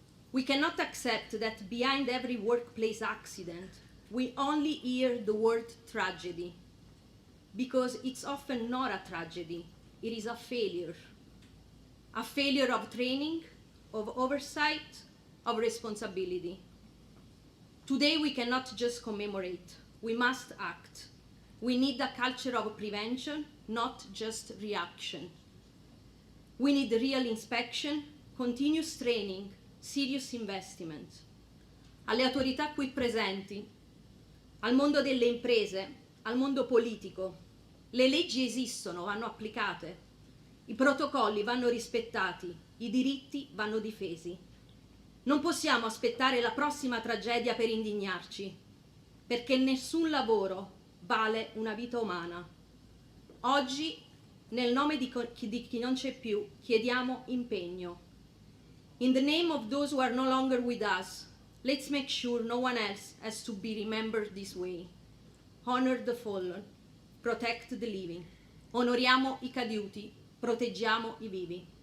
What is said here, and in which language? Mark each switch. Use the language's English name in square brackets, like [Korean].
[English] We cannot accept that behind every workplace accident, we only hear the word tragedy, because it's often not a tragedy, it is a failure of training, of oversight, of responsibility. Today we cannot just commemorate, we must act. We need a culture of prevention, not just reaction. We need real inspection, continuous training, serious investment. [Italian] Alle autorità qui presenti, al mondo delle imprese, al mondo politico, le leggi esistono, vanno applicate, i protocolli vanno rispettati, i diritti vanno difesi. Non possiamo aspettare la prossima tragedia per indignarci, perché nessun lavoro vale una vita umana. Oggi, nel nome di chi non c'è più, chiediamo impegno. [English] In the name of those who are no longer with us, let's make sure no one else has to be remembered this way. Honor the fallen, protect the living. [Italian] Onoriamo i caduti, proteggiamo i vivi.